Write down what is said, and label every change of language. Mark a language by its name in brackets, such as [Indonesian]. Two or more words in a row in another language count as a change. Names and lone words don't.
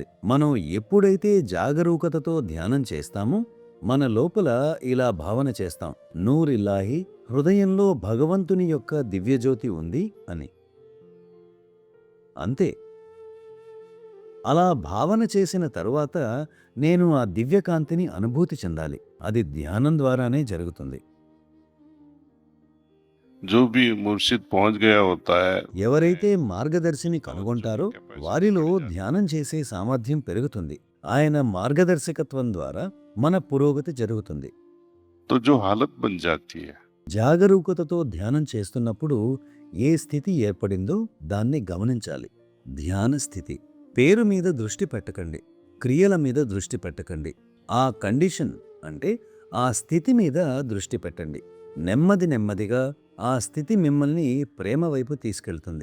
[Telugu] మనం ఎప్పుడైతే జాగరూకతతో ధ్యానం చేస్తామో మన లోపల ఇలా భావన చేస్తాం, నూరిల్లాహి, హృదయంలో భగవంతుని యొక్క దివ్యజ్యోతి ఉంది అని. అంతే. అలా భావన చేసిన తరువాత నేను ఆ దివ్యకాంతిని అనుభూతి చెందాలి. అది ధ్యానం ద్వారానే జరుగుతుంది. [Hindi] जो भी मुर्शिद पहुंच गया होता है, [Telugu] ఎవరైతే మార్గదర్శిని కనుగొంటారో వారిలో ధ్యానం చేసే సామర్థ్యం పెరుగుతుంది. ఆయన మార్గదర్శకత్వం ద్వారా మన పురోగతి జరుగుతుంది. [Hindi] तो जो हालत बन जाती है, [Telugu] జాగరూకతతో ధ్యానం చేస్తున్నప్పుడు ఏ స్థితి ఏర్పడిందో దాన్ని గమనించాలి. ధ్యాన స్థితి. పేరు మీద దృష్టి పెట్టకండి, క్రియల మీద దృష్టి పెట్టకండి. ఆ కండిషన్ అంటే ఆ స్థితి మీద దృష్టి పెట్టండి. నెమ్మది నెమ్మదిగా ఆ స్థితి మిమ్మల్ని ప్రేమ వైపు తీసుకెళ్తుంది.